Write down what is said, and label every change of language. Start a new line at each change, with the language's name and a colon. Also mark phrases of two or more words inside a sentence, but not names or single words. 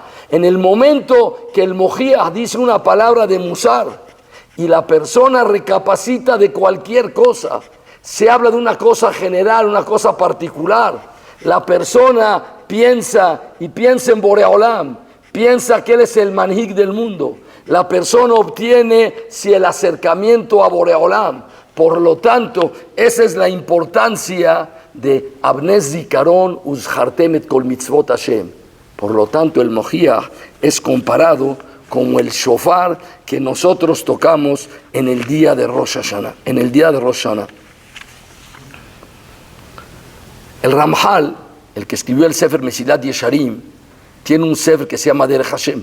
Spanish: En el momento que el Mojiach dice una palabra de Musar y la persona recapacita de cualquier cosa, se habla de una cosa general, una cosa particular. La persona piensa en Boreolam, piensa que él es el manhig del mundo. La persona obtiene el acercamiento a Boreolam. Por lo tanto, esa es la importancia de
Hebrew: אבני זכרון וזכרתם את כל מצות השם.
Spanish: Por lo tanto, el Mojiach es comparado como el shofar que nosotros tocamos en el día de Rosh Hashanah. En el día de Rosh Hashanah. El Ramjal, el que escribió el Sefer Mesilat Yesharim, tiene un Sefer que se llama Derech Hashem.